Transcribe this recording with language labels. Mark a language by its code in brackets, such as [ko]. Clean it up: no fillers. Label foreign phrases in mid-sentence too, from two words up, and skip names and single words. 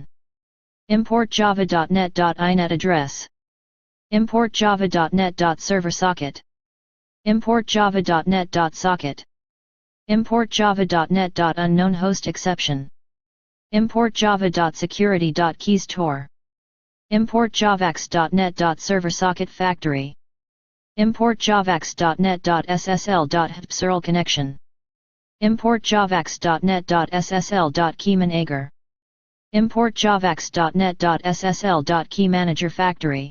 [en] Import java.net.inet address. Import java.net.server socket. Import java.net.socket. Import java.net.unknown host exception. Import java.security.keystor. Import javax.net.server socket factory. Import javax.net.ssl.hpserl connection. Import javax.net.ssl.keymanager. Import javax.net.ssl.keymanager factory.